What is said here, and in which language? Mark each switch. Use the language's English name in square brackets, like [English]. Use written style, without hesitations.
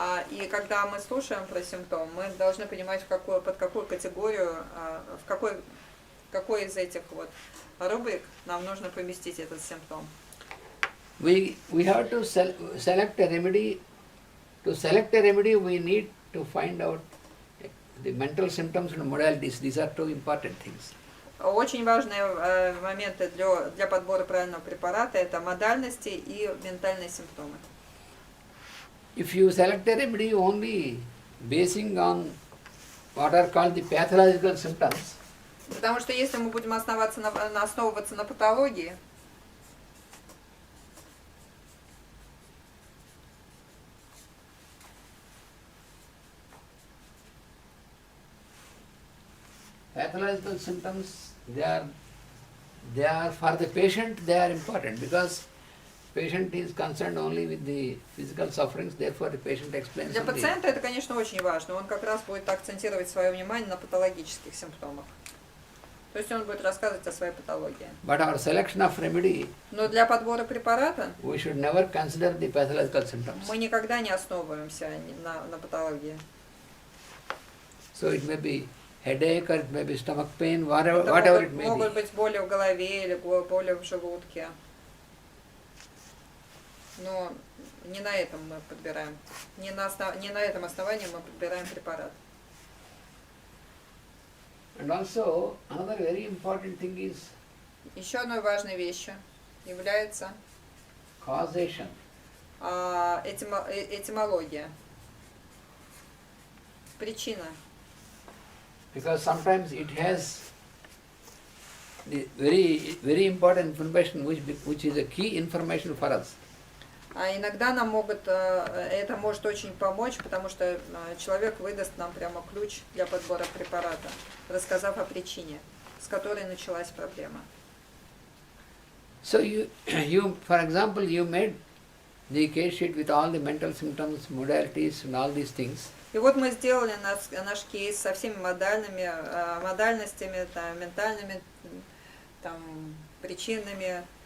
[Russian] И когда мы слушаем про симптом, мы должны понимать, под какую категорию, в какой из этих вот рубрик нам нужно поместить этот симптом. [English] We have to select a remedy. To select a remedy, we need to find out the mental symptoms and modalities. These are two important things. [Russian] Очень важные моменты для подбора правильного препарата – это модальности и ментальные симптомы. [English] If you select a remedy only basing on what are called the pathological symptoms, [Russian] Потому что если мы будем основываться на патологии, [English] pathological symptoms, they are for the patient, they are important because patient is concerned only with the physical sufferings, therefore the patient explains [Russian] для [English] on the [Russian] пациента это, конечно, очень важно. Он как раз будет акцентировать свое внимание на патологических симптомах. То есть он будет рассказывать о своей патологии. [English] But our selection of remedy, [Russian] Но для подбора препарата [English] we should never consider the pathological symptoms. [Russian] мы никогда не основываемся на патологии. [English] So it may be headache or it may be stomach pain, [Russian] Это [English] whatever it may [Russian] могут [English] be. [Russian] быть боли в голове или боли в желудке. Но не на этом мы подбираем. Не на этом основании мы подбираем препарат. [English] And also another very important thing is [Russian] Еще одной важной вещью является [English] causation. [Russian] этимология. Причина. [English] Because sometimes it has the very important information which is a key information for us. [Russian] А иногда нам это может очень помочь, потому что человек выдаст нам прямо ключ для подбора препарата, рассказав о причине, с которой началась проблема. [English] So you, for example, you made the case sheet with all the mental symptoms, modalities and all these things. [Russian] И вот мы сделали наш кейс со всеми модальностями, там, ментальными там, причинами,